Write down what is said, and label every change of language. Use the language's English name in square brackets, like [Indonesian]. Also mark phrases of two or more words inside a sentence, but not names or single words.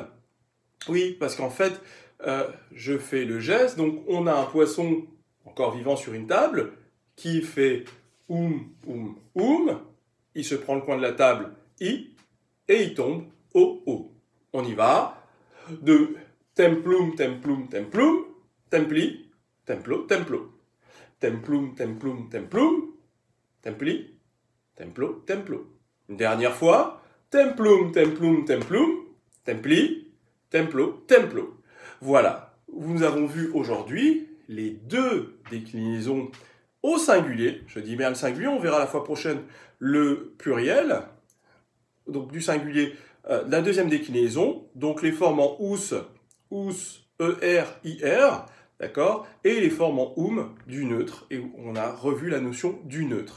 [French] Oui, parce qu'en fait, je fais le geste, donc on a un poisson encore vivant sur une table qui fait il se prend le coin de la table, I, et il tombe O. On y va, de [Latin] templum, templum, templum, templi, templo, templo. Templum, templum, templum, templi, templo, templo. [French] Une dernière fois, [Latin] templum, templum, templum, templi, templo, templo. [French] Voilà, nous avons vu aujourd'hui les deux déclinaisons au singulier. Je dis bien le singulier, on verra la fois prochaine le pluriel, donc du singulier, la deuxième déclinaison, donc les formes en ous, ER, IR, d'accord, et les formes en oum du neutre, et on a revu la notion du neutre.